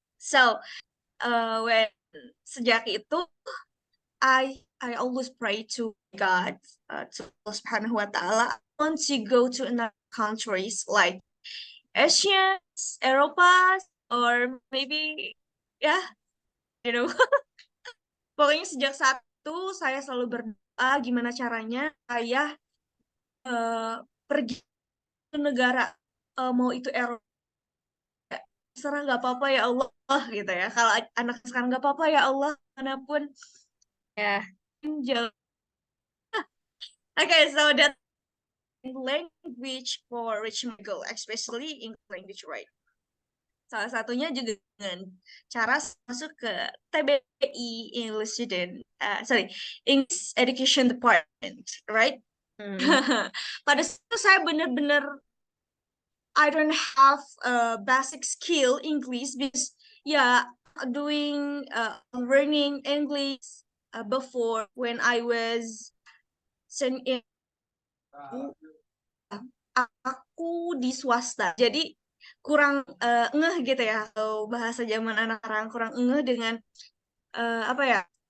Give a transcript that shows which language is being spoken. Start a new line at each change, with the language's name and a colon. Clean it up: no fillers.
English: So when
Indonesian: sejak itu
English: I always pray to God, to Allah Subhanahu wa Taala. I want to go to another countries like Asia, Eropa, or maybe yeah, you know.
Indonesian: Pokoknya sejak saat itu saya selalu berdoa gimana caranya saya eh, pergi ke negara, mau itu Eropa, serah nggak apa-apa ya Allah gitu ya. Kalau anak sekarang nggak apa-apa ya Allah, manapun
English: Yeah.
Indonesian: jauh.
English: Okay, so that language for reach my goal, especially English language, right? Salah satunya juga dengan cara masuk ke TBI English Student, sorry, English Education Department, right? Mm-mm.
Indonesian: Pada saat itu saya benar-benar
English: I don't have a basic skill English because yeah, doing learning English before when I was in
Indonesian: aku di swasta. Jadi kurang ngeh gitu ya kalau bahasa zaman anak sekarang kurang ngeh dengan apa ya?